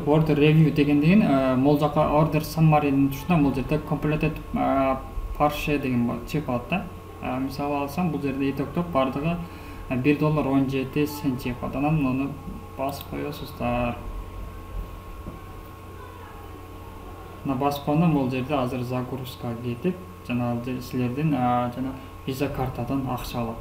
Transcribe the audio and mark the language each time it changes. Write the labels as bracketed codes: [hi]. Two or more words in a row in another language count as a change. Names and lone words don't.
[en] order review [ky] дегенден бул жака [en] order summary'нин [ky] тушунда бул жерде [en] completed partial [ky] деген чек болот да. Мисалы алсам бул жерде итоктоп бардыгы $1.17 чек болот. Анан муну басып коесуздар. Мына басып койгондон бул жерде азыр загрузка кетип, жана силердин жана виза картадан акча алат.